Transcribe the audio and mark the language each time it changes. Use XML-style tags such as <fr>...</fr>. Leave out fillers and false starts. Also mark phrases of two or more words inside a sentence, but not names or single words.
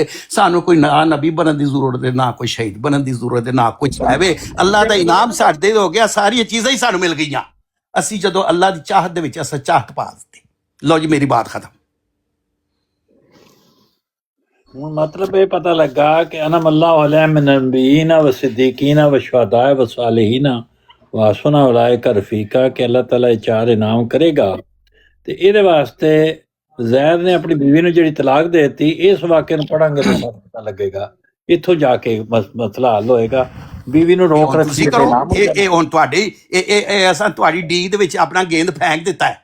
<pa>ਸਾਨੂੰ ਕੋਈ ਨਾ ਨਬੀ ਬਣਨ ਦੀ ਜ਼ਰੂਰਤ ਹੈ, ਨਾ ਕੋਈ ਸ਼ਹੀਦ ਬਣਨ ਦੀ ਜ਼ਰੂਰਤ ਹੈ, ਨਾ ਕੁਛ ਹੈਵੇ। ਅੱਲਾਹ ਦਾ ਇਨਾਮ ਸਾਡੇ ਹੋ ਗਿਆ, ਸਾਰੀਆਂ ਚੀਜ਼ਾਂ ਹੀ ਸਾਨੂੰ ਮਿਲ ਗਈਆਂ। ਅਸੀਂ ਜਦੋਂ ਅੱਲਾਹ ਦੀ ਚਾਹਤ ਦੇ ਵਿੱਚ ਅਸਾਂ ਚਾਹਤ ਪਾ ਦਿੱਤੀ। ਲਓ ਜੀ, ਮੇਰੀ ਬਾਤ ਖਤਮ। ਹੁਣ ਮਤਲਬ ਇਹ ਪਤਾ ਲੱਗਾ ਕਿ</pa> <ar>أنعم الله عليهم من النبيين و الصديقين و الشهداء و الصالحين و حسن أولئك رفيقا,</ar> <pa>कि</pa> <ar>الله تعالى</ar> <pa>ਇਹ ਚਾਰ ਇਨਾਮ ਕਰੇਗਾ। ਤੇ ਇਹਦੇ ਵਾਸਤੇ ਜ਼ੈਦ ਨੇ ਆਪਣੀ ਬੀਵੀ ਨੂੰ ਜਿਹੜੀ ਤਲਾਕ ਦੇ ਦਿੱਤੀ, ਇਸ ਵਾਕਿਆ ਨੂੰ ਪੜਾਂਗੇ ਤਾਂ ਸਾਨੂੰ ਪਤਾ ਲੱਗੇਗਾ। ਇੱਥੋਂ ਜਾ ਕੇ ਮਸਲਾ ਹੱਲ ਹੋਏਗਾ। ਬੀਵੀ ਨੂੰ ਰੋਕ ਰੱਖੀ ਤੁਸੀਂ ਕਰੋ ਇਹ ਹੁਣ ਤੁਹਾਡੀ ਇਹ ਅਸਾਂ ਤੁਹਾਡੀ ਡੀ ਦੇ ਵਿੱਚ ਆਪਣਾ ਗੇਂਦ ਫੈਂਕ ਦਿੱਤਾ ਹੈ।</pa>